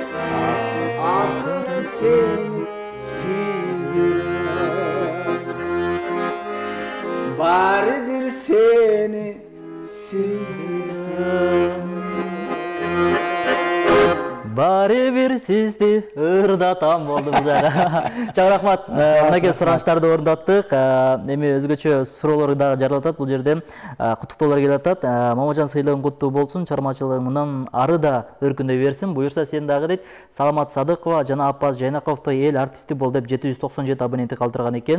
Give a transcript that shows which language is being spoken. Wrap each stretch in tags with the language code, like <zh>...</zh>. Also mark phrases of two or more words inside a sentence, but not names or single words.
<kk>Ақыр сені сүйдірем. Бары бір сені сүйдірем.</kk> <ky>Бары бир сизди ырдатам болду бул жагы. Чоң рахмат. Мынакей сураныштарды орындаттык. Эми өзгөчө суроолор дагы жаралатат. Бул жерде куттуктоолор келип атат. Мамажан сыйлыгың куттуу болсун, чармачылыгың мындан ары да өркүндөй берсин. Буюрса сен дагы дейт. Саламат Садыкова жана Аппаз Жайнаковдой эл артисти бол деп 797 абоненти калтырган экен.</ky>